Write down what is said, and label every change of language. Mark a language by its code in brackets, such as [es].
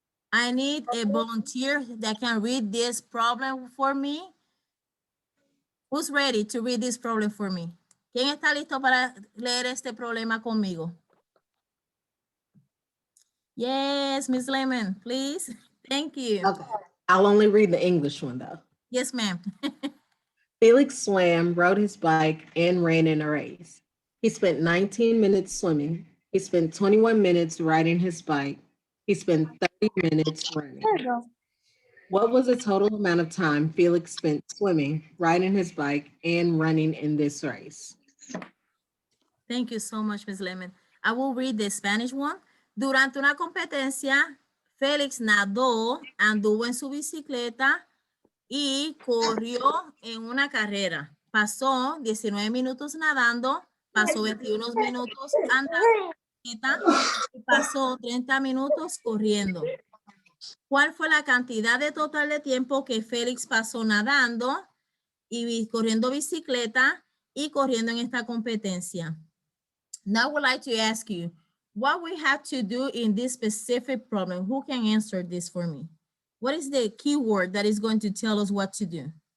[en] I need a volunteer that can read this problem for me. Who's ready to read this problem for me? [es] ¿Quién está listo para leer este problema conmigo? [en] Yes, Miss Lemon, please. Thank you. Okay. I'll only read the English one though. Yes, ma'am. Felix swam, rode his bike, and ran in a race. He spent 19 minutes swimming He spent 21 minutes riding his bike. He spent 30 minutes running. What was the total amount of time Felix spent swimming, riding his bike, and running in this race? Thank you so much, Ms. Lemon. I will read the Spanish one. [es] Durante una competencia, Félix nadó, anduvo en su bicicleta y corrió en una carrera. Pasó 19 minutos nadando, pasó 21 minutos andando y pasó 30 minutos corriendo. ¿Cuál fue la cantidad de total de tiempo que Félix pasó nadando y corriendo bicicleta y corriendo en esta competencia? [en] Now I would like to ask you, what we have to do in this specific problem? Who can answer this for me? What is the keyword that is going to tell us what to do?